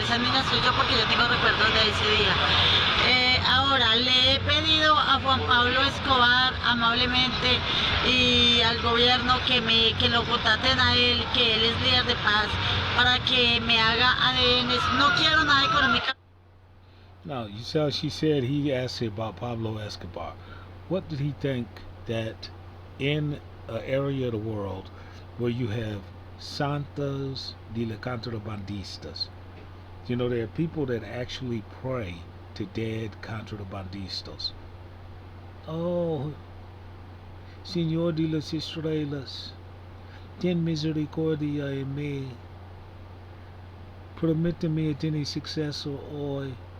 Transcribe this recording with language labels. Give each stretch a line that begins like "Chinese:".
Spanish: Esa niña soy yo porque yo tengo recuerdos de ese día. Ahora le he pedido a Juan Pablo Escobar amablemente y al gobierno que lo contraten a él, que él es líder de paz, para que me haga ADNs. No quiero nada económico.
English: Now, you saw she said he asked her about Pablo Escobar. What did he think that in an area of the world where you have
Spanish: santos de la contrabandistas,
English: you know, there are people that actually pray to dead contrabandistas.
Spanish: Oh, Señor de las Estrellas, ten misericordia en mí. Permíteme tener suceso hoy.